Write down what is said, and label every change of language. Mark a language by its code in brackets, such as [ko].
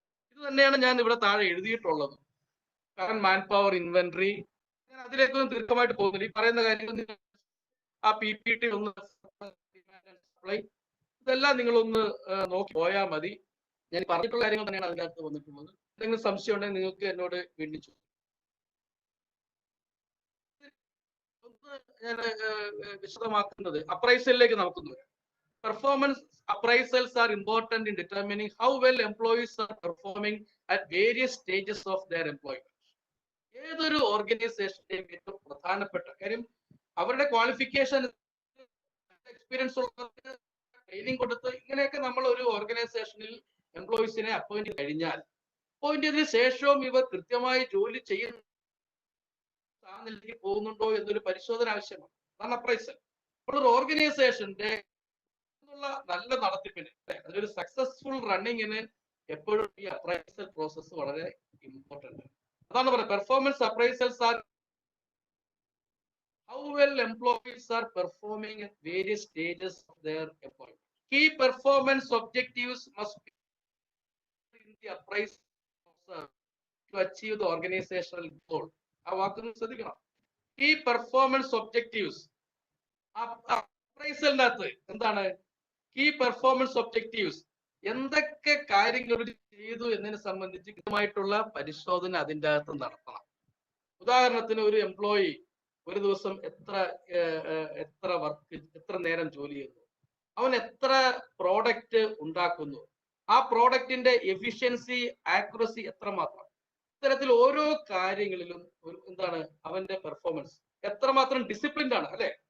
[ml] ഇത് തന്നെയാണ് ഞാൻ ഇവിടെ താഴെ എഴുതിയിട്ടുള്ളത്. കാരണം മാൻ പവർ ഇൻവെന്ററി, ഞാൻ അതിലേക്കൊന്നും ദീർഘമായിട്ട് പോകുന്നില്ല. ഈ പറയുന്ന കാര്യങ്ങൾ ആ PPT ഒന്ന് സപ്ലൈ ഇതെല്ലാം നിങ്ങളൊന്ന് നോക്കി പോയാൽ മതി. ഞാൻ പറഞ്ഞിട്ടുള്ള കാര്യങ്ങൾ തന്നെയാണ് അതിനകത്ത് വന്നിട്ടുള്ളത്. എന്തെങ്കിലും സംശയം ഉണ്ടെങ്കിൽ നിങ്ങൾക്ക് എന്നോട് വീണ്ടും ചോദിക്കാം. ഞാൻ വിശദമാക്കുന്നത് അപ്രൈസലിലേക്ക് നമുക്ക് വരാം. [en] Performance appraisals are important in determining how well employees are performing at various stages of their employment. [ml] ഏതൊരു ഓർഗനൈസേഷന്റെയും ഏറ്റവും പ്രധാനപ്പെട്ട കാര്യം അവരുടെ ക്വാളിഫിക്കേഷൻ, എക്സ്പീരിയൻസ് ഉള്ളവർക്ക് ട്രെയിനിങ് കൊടുത്ത് ഇങ്ങനെയൊക്കെ നമ്മൾ ഒരു ഓർഗനൈസേഷനിൽ എംപ്ലോയീസിനെ അപ്പോയിന്റ് കഴിഞ്ഞാൽ അപ്പോയിന്റ് ചെയ്തതിനു ശേഷവും ഇവർ കൃത്യമായി ജോലി ചെയ്യുന്ന പോകുന്നുണ്ടോ എന്നൊരു പരിശോധന ആവശ്യമാണ്. അതാണ് അപ്രൈസൽ. അപ്പോൾ ഒരു ഓർഗനൈസേഷന്റെ നല്ല നടത്തിപ്പിന്, അതൊരു സക്സസ്ഫുൾ റണ്ണിങ്ങിന് എപ്പോഴും ഈ അപ്രൈസൽ പ്രോസസ് വളരെ ഇമ്പോർട്ടന്റ്. അതാണ് പറയുന്നത് [en] Performance appraisals are how well employees are performing at various stages of their employment. Key performance objectives must be in the appraisal to achieve the organizational goal. [ml] ആ വാക്കൊന്ന് ശ്രദ്ധിക്കണം. [en] Key performance objectives. [ml] അപ്രൈസലിനകത്ത് എന്താണ് key performance objectives? എന്തൊക്കെ കാര്യങ്ങൾ ചെയ്തു എന്നതിനെ സംബന്ധിച്ച് കൃത്യമായിട്ടുള്ള പരിശോധന അതിൻ്റെ അകത്ത് നടത്തണം. ഉദാഹരണത്തിന് ഒരു എംപ്ലോയി ഒരു ദിവസം എത്ര വർക്ക്, എത്ര നേരം ജോലി ചെയ്യുന്നു, അവൻ എത്ര പ്രോഡക്റ്റ് ഉണ്ടാക്കുന്നു, ആ പ്രോഡക്റ്റിന്റെ എഫിഷ്യൻസി, ആക്യുറസി എത്രമാത്രം, ഇത്തരത്തിൽ ഓരോ കാര്യങ്ങളിലും എന്താണ് അവന്റെ പെർഫോമൻസ്, എത്രമാത്രം ഡിസിപ്ലിൻഡ് ആണ്, അല്ലെ?